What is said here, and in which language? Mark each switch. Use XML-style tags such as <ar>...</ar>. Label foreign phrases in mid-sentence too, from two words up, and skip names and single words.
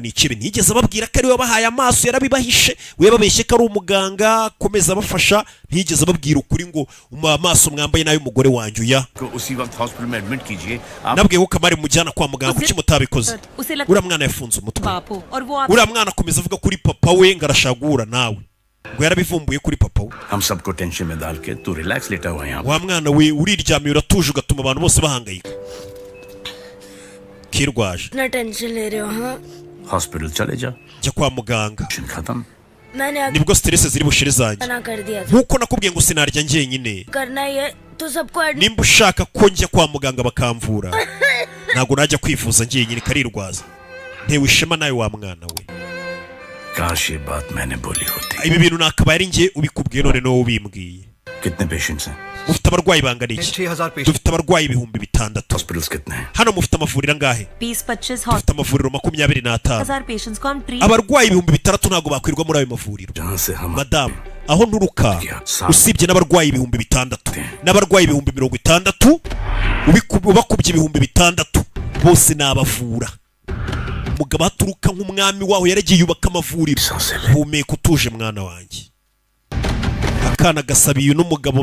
<rw>ni ikihebe ntiyigeze ababwira ko ari we wabahaye amaso yarabibahishe we babeshye ko ari umuganga akomeza abafasha ntiyigeze ababwira ukuri ngo amaso mwambaye nayo umugore wanjye uya nabwiye ko Kamari mujyana kwa muganga kuki mutabikoze uriya mwana yafunze umutwe uriya mwana akomeza avuga kuri papa we ngo arashagura nawe ngo yarabivumbuye kuri papa we wa mwana we uriryamiye uratuje ugatuma abantu bose bahangayika kirwaje</rw> <hi>इतना टेंशन ले रहे हो हाँ हॉस्पिटल चले जा</hi> <rw>jya kwa muganga</rw> <hi>मैंने</hi> <rw>nibwo stress ziri bushire zanjye</rw> <hi>मना कर दिया था</hi> <rw>nkuko nakubwiye ngo sinarya njyenyine</rw> <hi>करना ही है तो सबको</hi> <rw>nimba ushaka ko njya kwa muganga bakamvura ntabwo najya kwivuza njyenyine karirwaza ntewe ishema nawe wa mwana we</rw> <hi>काश ये बात मैंने बोली होती</hi> <rw>ibi bintu nakabaye ari njye ubikubwiye none no ubimbwiye</rw> <hi>कितने पेशेंट्स हैं</hi> <rw>ufite abarwayi bangana iki dufite abarwayi 6,000</rw> <hi>हॉस्पिटल्स कितने हैं</hi> <rw>hano mufite amavuriro angahe 20-25 dufite amavuriro 25</rw> <hi>patients को हम treat</hi> <rw>abarwayi 6,000 ntabwo bakwirwa muri ayo mavuriro madamu aho nturuka usibye n'abarwayi 6,000 n'abarwayi 60,000 ubakubye 6,000 bose nabavura umugabo aturuka nk'umwami waho yaragiye yubaka amavuriro humeka utuje mwana wanjye akana gasabiye n'umugabo</rw>